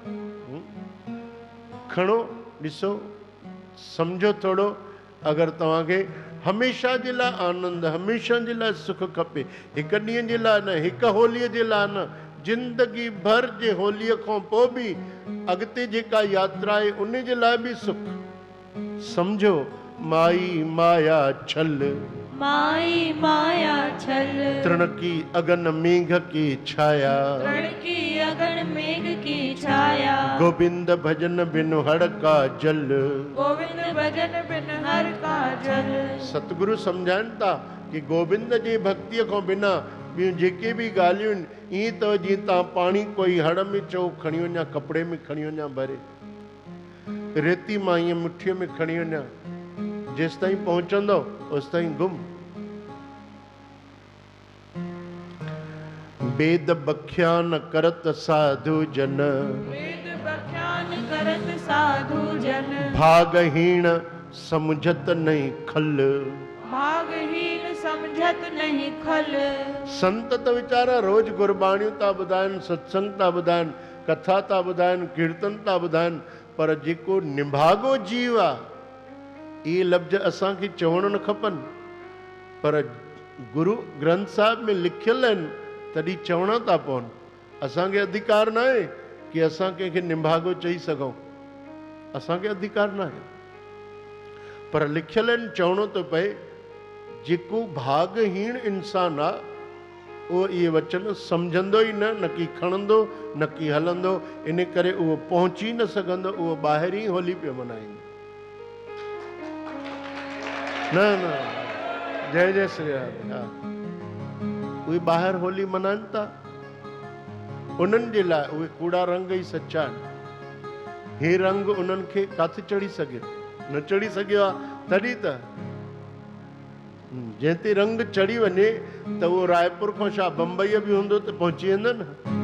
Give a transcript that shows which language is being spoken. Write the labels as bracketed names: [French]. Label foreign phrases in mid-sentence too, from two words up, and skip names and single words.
[Sindhi] खणो, ॾिसो, सम्झो थोरो। अगर तव्हांखे हमेशा जे लाइ आनंद, हमेशा जे लाइ सुख खपे, हिकु ॾींहं जे लाइ न, हिकु होलीअ जे लाइ न, जिंदगी भर जे होलीअ खां पोइ बि अॻिते जेका यात्रा आहे उन जे लाइ बि सुख। [Hindi] समझो माई माया छल, माई माया छल। तृण की अगन मेघ की छाया, तृण की अगन मेघ की छाया। गोविंद भजन बिन हड़ का जल, गोविंद भजन बिन हर का जल। सतगुरु [Sindhi] समझाइनि था कि गोविंद जी भक्तिअ खां बिना ॿियूं जेके बि ॻाल्हियूं आहिनि, ईअं त जीअं तव्हां पाणी कोई हड़ में चओ खणी वञा, कपिड़े में खणी वञा भरे, रेती मां ईअं मुठीअ में खणी वञा, जेसि ताईं पहुचंदो ओसि ताईं गुम। [Hindi] वेद बख्यान करत साधु जन, वेद बख्यान करत साधु जन। भागहीन समझत नहीं खल, भागहीन समझत नहीं खल। [Sindhi] संत त वीचारा रोज गुरबाणियूं था ॿुधाइनि, सत्संग था ॿुधाइनि, कथा था ॿुधाइनि, कीर्तन था ॿुधाइनि, पर जेको निभागो जीव आहे इहे लफ़्ज़ असांखे चवण न खपनि, पर गुरु ग्रंथ साहिब में लिखियल आहिनि तॾहिं चवणा था पवनि। असांखे अधिकार न आहे कि असां कंहिंखे निभागो चई सघूं, असांखे अधिकार न आहे, पर लिखियल आहिनि, चवणो थो पए। जेको भागहीन इंसान आहे उहो इहे वचन सम्झंदो ई न, न की खणंदो, न की हलंदो, इन करे उहो पहुची न सघंदो, उहो ॿाहिरि ई होली पियो मल्हाईंदो। न न, जय जय श्री राम। हा, उहे ॿाहिरि होली मल्हाइनि था, उन्हनि जे लाइ उहे कूड़ा रंग ई सचा आहिनि। हे रंग उन्हनि खे किथे चढ़ी सघे, न चढ़ी सघियो आहे तॾहिं त जंहिं ते रंग चढ़ी वञे त उहो रायपुर खां छा बम्बईअ बि हूंदो त पहुची वेंदो न।